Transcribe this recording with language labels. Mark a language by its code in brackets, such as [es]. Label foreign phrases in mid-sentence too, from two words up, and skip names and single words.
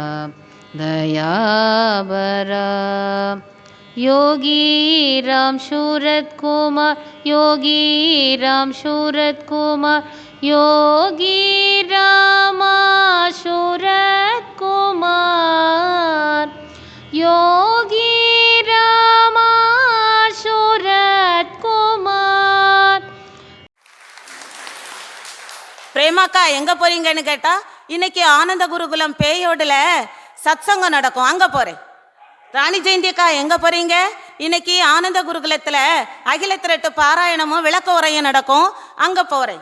[ta] दयाबरा योगीराम शूरत्कुमार योगीराम शूरत्कुमार योगीरामा शूरत्कुमार योगीरामा शूरत्कुमार. பிரேமாக்கா எங்கே போறீங்கன்னு கேட்டால் இன்னைக்கு ஆனந்த குருகுலம் பேயோடில் சத்சங்கம் நடக்கும், அங்கே போகிறேன். ராணி ஜெயந்தியக்கா எங்கே போகிறீங்க? இன்னைக்கு ஆனந்த குருகுலத்தில் அகில திரட்டு பாராயணமும் விளக்க உரையும் நடக்கும், அங்கே போகிறேன்.